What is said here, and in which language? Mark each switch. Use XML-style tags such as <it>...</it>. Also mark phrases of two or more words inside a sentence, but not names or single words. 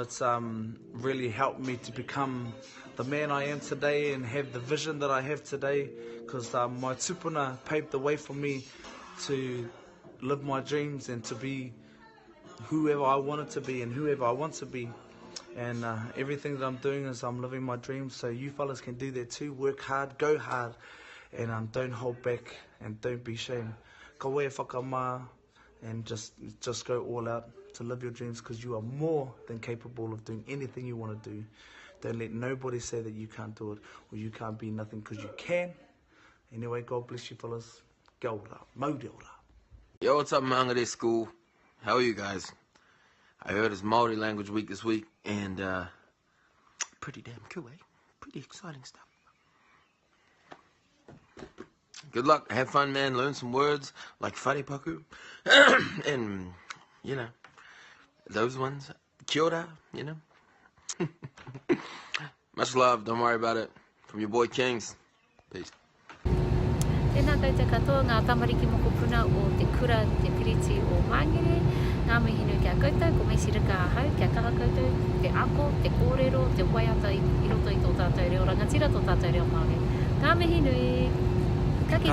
<en>It's really helped me to become the man I am today and have the vision that I have today, because my tupuna paved the way for me to live my dreams and to be whoever I wanted to be and whoever I want to be. And everything that I'm doing is I'm living my dreams, so you fellas can do that too. Work hard, go hard, and don't hold back and don't be ashamed.</en> <mi>Ka wea whakamā,</mi> <en>and just go all out to live your dreams, because you are more than capable of doing anything you want to do. Don't let nobody say that you can't do it or you can't be nothing, because you can. Anyway, God bless you fellas.</en> <mi>Kia ora, mauri ora.</mi> <en>Yo, what's up, Mangere School? How are you guys? I heard it's Māori Language Week this week, and pretty damn cool, eh? Pretty exciting stuff. Good luck, have fun, man, learn some words like wharepaku, and, you know, those ones,</en> <mi>kia ora,</mi> <en>you know. Much love, don't worry about it. From your boy KIngz. Peace.</en> <mi>Tēnā koutou katoa, ngā tamariki moko puna o te kura, te piriti o Mangere. Ngā mihi nui kia koutou, ko Maisey Rika ahau, kia kaha koutou, te ako, te kōrero, te waiata i roto i tō tātou reo rangatira, tō tātou reo Māori. Ngā mihi nui, ka kite,</mi>